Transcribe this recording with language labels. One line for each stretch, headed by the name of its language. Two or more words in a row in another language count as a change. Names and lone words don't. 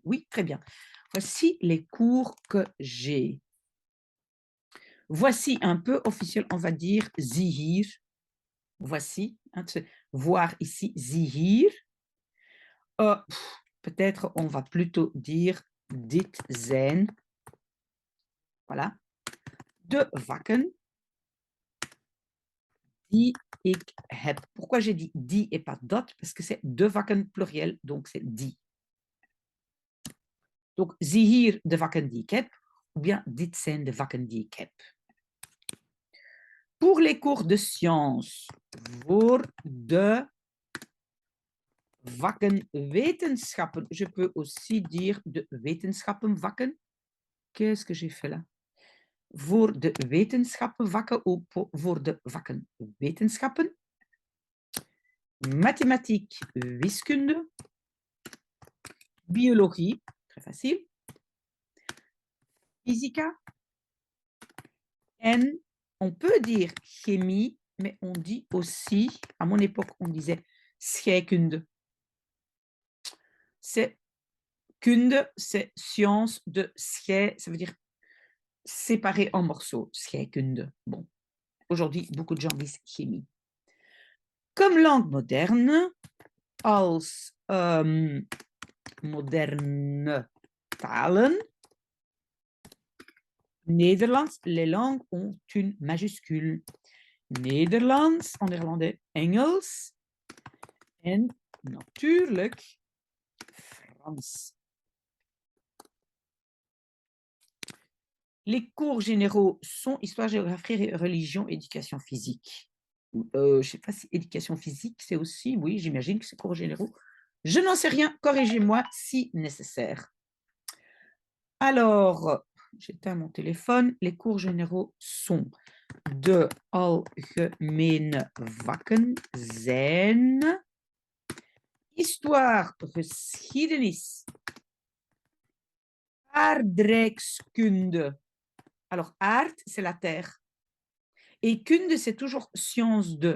French: Oui, très bien. Voici les cours que j'ai. Voici un peu officiel, on va dire
Dutch: zie hier.
French: Voici, hein, voir ici,
Dutch: zie hier.
French: Peut-être on va plutôt dire
Dutch: dit zijn.
French: Voilà.
Dutch: De vakken die ik heb.
French: Pourquoi j'ai dit die et pas dat? Parce que c'est
Dutch: de vakken
French: pluriel, donc c'est die. Donc,
Dutch: zie hier de vakken die ik heb,
French: ou bien
Dutch: dit zijn de vakken die ik heb.
French: Pour les cours de sciences,
Dutch: voor de vakken wetenschappen,
French: je peux aussi dire
Dutch: de wetenschappenvakken.
French: Qu'est-ce que j'ai fait là?
Dutch: Voor de wetenschappenvakken ou voor de vakken wetenschappen.
French: Mathématiques, wiskunde. Biologie, très facile.
Dutch: Physica.
French: En on peut dire chimie, mais on dit aussi, à mon époque, on disait scheikunde. C'est kunde, c'est science de schei, ça veut dire séparer en morceaux, scheikunde. Bon, aujourd'hui, beaucoup de gens disent chimie. Comme langue moderne,
Dutch: als moderne talen, Nederlands,
French: les langues ont une majuscule.
Dutch: Nederlands,
French: en néerlandais
Dutch: Engels en natuurlijk Frans.
French: Les cours généraux sont histoire, géographie, religion, éducation physique. Je ne sais pas si éducation physique, c'est aussi, oui, j'imagine que c'est cours généraux. Je n'en sais rien, corrigez-moi si nécessaire. Alors, j'éteins mon téléphone. Les cours généraux sont
Dutch: de algemene vakken zijn
French: histoire, geschiedenis, aardrijkskunde. Alors, aard, c'est la terre. Et kunde, c'est toujours science de.